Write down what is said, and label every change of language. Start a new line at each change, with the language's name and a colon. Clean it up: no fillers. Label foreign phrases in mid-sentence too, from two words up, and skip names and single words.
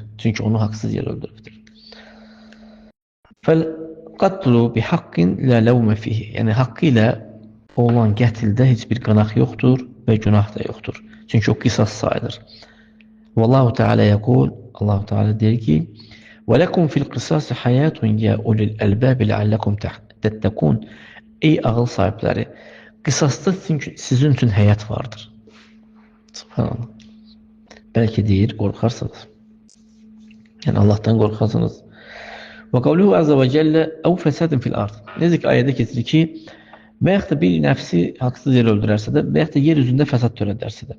Azerbaijani: Çünki onu haqsız yerə öldürübdür.
Arabic: فالقتل بحق لا لوم فيه.
Azerbaijani: Yəni haqqı ilə olan qətldə heç bir qınaq yoxdur və günah da yoxdur. Çünki o qisas sayılır.
Arabic: والله تعالى يقول,
Azerbaijani: Allah Teala deyir ki:
Arabic: "ولكم في القصاص حياة يا أولي الألباب لعلكم تتقون."
Azerbaijani: Ey ağıl sahibləri, qisasda sizin üçün həyat vardır. Subhanallah. Bəlkə deyir, qorxarsınız. Yəni Allahdan qorxarsınız.
Arabic: وقوله عز وجل أو فساد في الأرض.
Azerbaijani: Necə ki ayədə keçirir ki, və yaxud da bir nəfsi haqsız yerə öldürərsə də, və yaxud da yer üzündə fəsad törədərsə də.